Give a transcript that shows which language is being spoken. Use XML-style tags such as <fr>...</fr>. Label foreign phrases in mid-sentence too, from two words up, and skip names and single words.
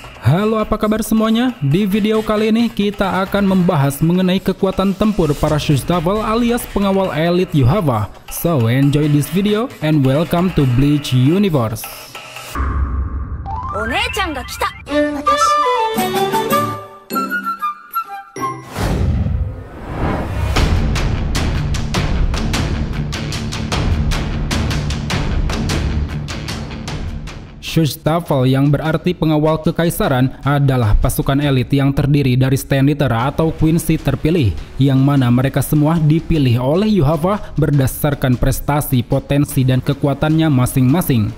<id>Halo, apa kabar semuanya? Di video kali ini kita akan membahas mengenai kekuatan tempur para Shustavell alias pengawal elit Yuhava.</id> <en>So enjoy this video and welcome to Bleach Universe.</en> <ja>お姉ちゃんが来た。</ja> <id>Shustavell yang berarti pengawal kekaisaran adalah pasukan elit yang terdiri dari Stand Eater atau Quincy terpilih, yang mana mereka semua dipilih oleh Yuhava berdasarkan prestasi, potensi, dan kekuatannya masing-masing.</id>